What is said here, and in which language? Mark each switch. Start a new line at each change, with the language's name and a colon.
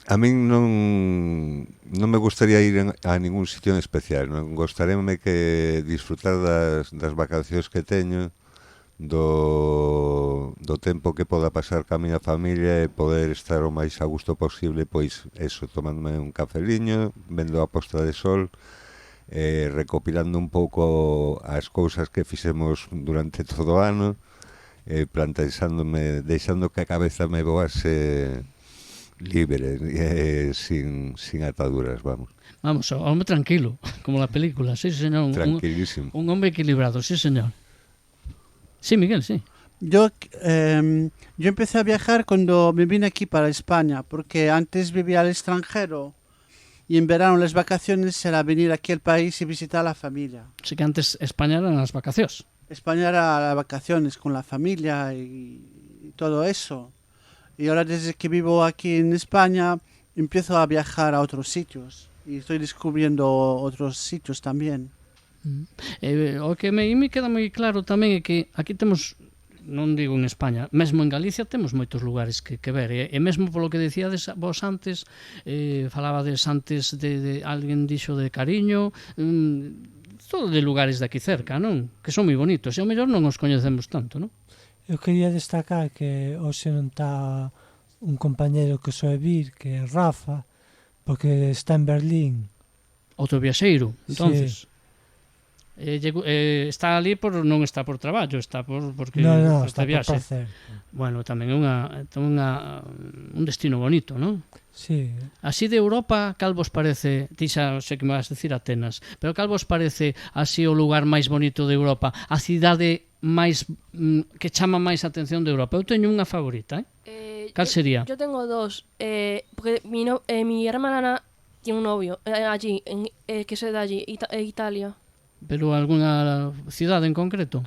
Galician: A min non me gustaría ir a ningún sitio en especial, non gostaréme que disfrutar das vacacións que teño, do tempo que poda pasar ca miña familia e poder estar o máis a gusto posible, pois eso, tomándome un cafeliño, vendo a posta de sol, recopilando un pouco as cousas que fixemos durante todo o ano, deixando que a cabeza me voase libre, sin ataduras, vamos.
Spanish: Vamos, hombre tranquilo, como la película, sí, señor. Tranquilísimo. Un hombre equilibrado, sí, señor. Sí, Miguel, sí. Yo empecé a viajar cuando me vine aquí para España, porque antes vivía al extranjero y en verano las vacaciones era venir aquí al país y visitar a la familia. Sí que antes España eran las vacaciones. España era las vacaciones con la familia y todo eso. Y ahora desde que vivo aquí en España empiezo a viajar a otros sitios y estoy descubriendo otros sitios también.
Galician: O que me queda moi claro tamén é que aquí temos, non digo en España, mesmo en Galicia temos moitos lugares que ver, e mesmo polo que decíades vos antes, falabades antes de alguén dixo de Cariño, todo de lugares de aquí cerca, non? Que son moi bonitos, e ao mellor non os coñecemos tanto, non? Eu quería destacar que hoxe non está un compañeiro que soe vir, que é Rafa, porque está en Berlín. Outro viaxeiro, entonces. Sí. Está ali non está por traballo, está porque No, está está de por viaxe. placer. Bueno, tamén é un destino bonito, non? Sí, Así de Europa, cal vos parece, ti xa sei que me vas decir Atenas, pero cal vos parece así o lugar máis bonito de Europa, a cidade máis que chama máis a atención de Europa? Eu teño unha favorita, Cal sería?
Spanish: Yo tengo dos, porque mi hermana tiene un novio allí, que es de allí, Italia,
Galician: Pero algunha cidade en concreto?